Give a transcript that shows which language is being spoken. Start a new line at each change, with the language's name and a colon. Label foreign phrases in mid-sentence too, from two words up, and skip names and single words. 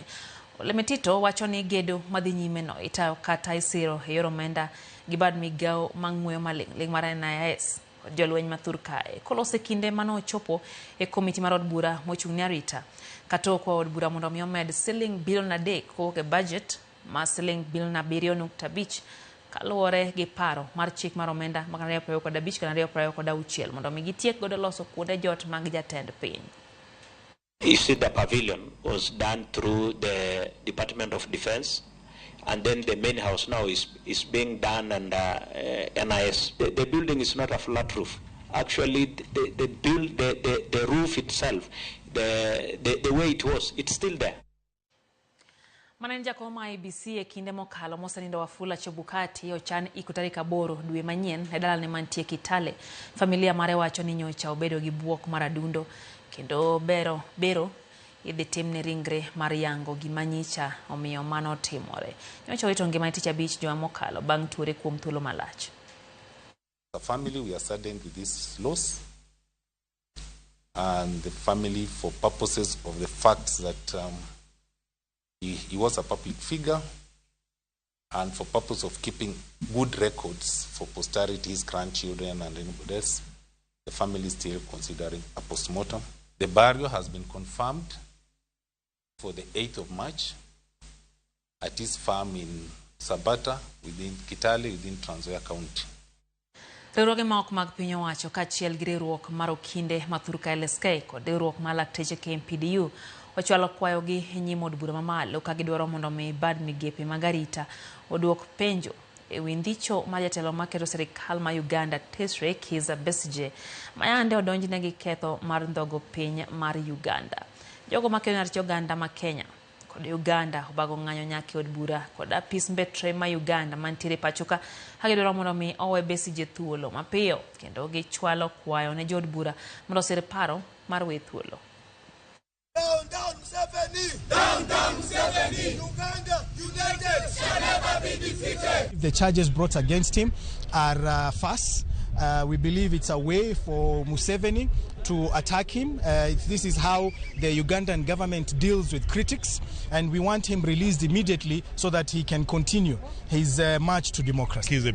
Luo (Kenya and Tanzania): Ole Metito wacho ni gedo madhi nyime no itayo kata isiro e yor omenda gi bad migao mang'weyo maling' mar NIS jolweny mathur kae kolose kinde mano ochopo e komiti mar od bura mochung' ne arita Kato kwa od bura mondo mi omed siling bilion 3 kowuok e budget ma siling bilion 7.5 kaluwore gi paro mar chik mar omenda mag 2025-2026 mondo mi gitiek godo loso kuonde jot mag jatend piny.
English: You see, the pavilion was done through the Department of Defense, and then the main house now is being done under NIS. The building is not a flat roof. Actually, the roof itself, the way it was, it's still there.
Luo (Kenya and Tanzania): Manager koma IBC e kinde mokalo mosenindo Wafula Chebukati ochan iko tarik 8 dwe manyien e dalane mantie Kitale. Familia mare wacho ni nyocha obedo gi buok mar adundo kendo bero idhi timne ringre mar yango gimanyicha omiyo mano timore. Nyocha wito ngima tich abich juma mokalo bang' tuore kuom thuolo malach.
English: The family, we are saddened with this loss, and the family, for purposes of the fact that he was a public figure, and for purpose of keeping good records for posterity, his grandchildren and anybody else, the family is still considering a post-mortem. The burial has been confirmed for the 8th of March at his farm in Sabata, within Kitale, within Trans Nzoia County.
Luo (Kenya and Tanzania): Riwruoge ma ok mag piny owacho kaachiel gi riwruok mar okinde mathur ka LSK kod riwruok mar lakteche KMPDU ochwalo kwayogi e nyim od bura mamalo ka gidwaro mondo mi bad migepe mag arita oduok penjo e wi ndhicho ma jatelo maketo sirikal ma Uganda Tesre Kizza Besigye mayande odonjne gi ketho mar ndhogo piny mar Uganda. Jogo makedo rach Uganda ma Kenya kod Uganda obago ng'anyo nyaka od bura kod apis mbetre ma Uganda mantiere pachoka hagidwaro mondo mi owe Besigye thuolo mapiyo kendo gichwalo kwayo ne jod bura mondo osir paro mar we thuolo.
English: Down, down, Museveni! Down, down, Museveni! Uganda united shall never be defeated! The charges brought against him are false. We believe it's a way for Museveni to attack him. This is how the Ugandan government deals with critics, and we want him released immediately so that he can continue his march to democracy.